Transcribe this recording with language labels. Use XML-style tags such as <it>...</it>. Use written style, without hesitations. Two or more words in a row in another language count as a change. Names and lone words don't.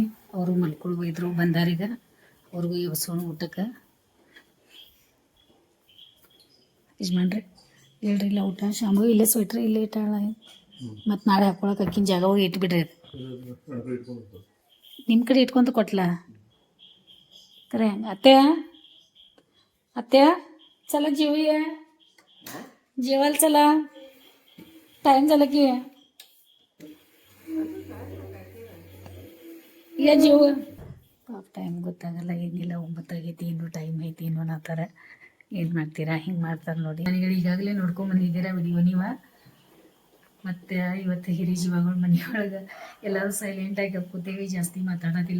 <kn>ಅವರು ಮಲ್ಕೊಳ್ಬೋ ಇದ್ರು, ಬಂದಾರೀಗ. ಅವ್ರಿಗೂ ಇವಸೋಣ ಊಟಕ್ಕೆ. ಯಜಮಾನ್ರಿ ಹೇಳ್ರಿ, ಇಲ್ಲ ಊಟ ಶಾಂಭವಿ ಇಲ್ಲೇ ಸ್ವೆಟ್ರ್ ಇಲ್ಲೇ ಇಟ್ಟಾಳ. ಮತ್ತು ನಾಳೆ ಹಾಕೊಳಕ್ಕೆ ಅಕ್ಕಿನ ಜಾಗ ಹೋಗಿ ಇಟ್ಬಿಡ್ರಿ. ನಿಮ್ಮ ಕಡೆ ಇಟ್ಕೊಂತ ಕೊಟ್ಲ ಕರೆ ಹಂಗೆ.</kn> <mr>अत्या चला जेवूया, जेवायला चला, टाइम झाला की या जेव.</mr> <kn>ಪಾಪ ಟೈಮ್ ಗೊತ್ತಾಗಲ್ಲ, ಏನಿಲ್ಲ. 9 ಆಗೈತಿ, ಇನ್ನೂ ಟೈಮ್ ಐತಿ, ಇನ್ನೂ ಅನ್ನತ್ತಾರ. ಏನು ಮಾಡ್ತೀರಾ, ಹಿಂಗೆ ಮಾಡ್ತಾರೆ ನೋಡಿ. ನನಗೆ ಈಗಾಗಲೇ ನೋಡ್ಕೊಂಬಂದಿದ್ದೀರಾ ವಿಡಿಯೋ ನೀವು. ಮತ್ತು ಇವತ್ತು ಹಿರಿ ಜೀವಗಳ ಮನೆಯೊಳಗೆ ಎಲ್ಲರೂ ಸೈಲೆಂಟಾಗಿ ಕೂತೇವಿ, ಜಾಸ್ತಿ ಮಾತಾಡೋದಿಲ್ಲ.</kn>